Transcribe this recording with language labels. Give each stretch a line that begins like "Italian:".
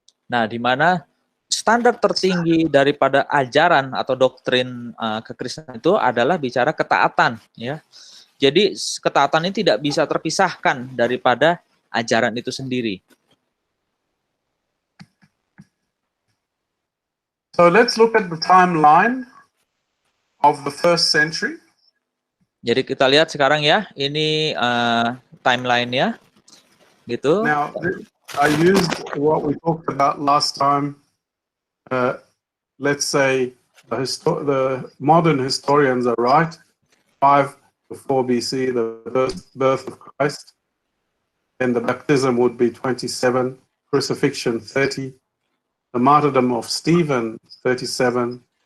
Indonesian: Nah, di mana standar tertinggi daripada ajaran atau doktrin kekristenan itu adalah bicara ketaatan, ya. Jadi ketaatan ini tidak bisa terpisahkan daripada ajaran itu sendiri.
English: So let's look at the timeline of the first century.
Indonesian: Jadi kita lihat sekarang ya, ini timeline-nya, gitu.
English: Now, I used what we talked about last time. Let's say the modern historians are right. 5 before BC, the birth of Christ. Then the baptism would be 27, crucifixion 30, the martyrdom of Stephen 37.